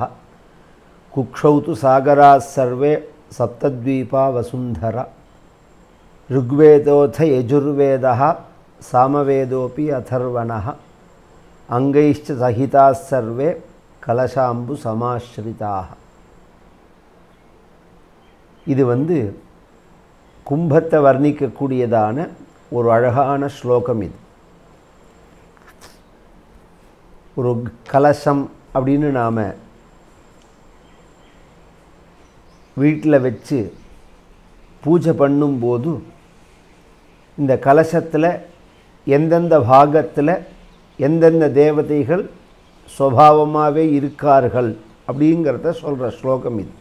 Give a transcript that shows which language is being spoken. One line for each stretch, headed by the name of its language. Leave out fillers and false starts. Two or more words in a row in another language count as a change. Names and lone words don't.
Sanskrit: कुक्षौ तु सागराः सर्वे सप्तद्वीपा वसुन्धरा। ऋग्वेदोऽथ यजुर्वेदः सामवेदोऽपि अथर्वणः। अंगैश्च सहिताः सर्वे कलशाम्बु समाश्रिताः।
Tamil: இது கும்பத்தை வர்ணிக்கக்கூடியதான ஒரு அழகான ஸ்லோகம். இது ஒரு கலசம் அப்படின்னு நாம் வீட்டில் வச்சு பூஜை பண்ணும்போது இந்த கலசத்தில் எந்தெந்த பாகத்தில் எந்தெந்த தேவதைகள் சுபாவமாகவே இருக்கார்கள் அப்படிங்கிறத சொல்கிற ஸ்லோகம் இது.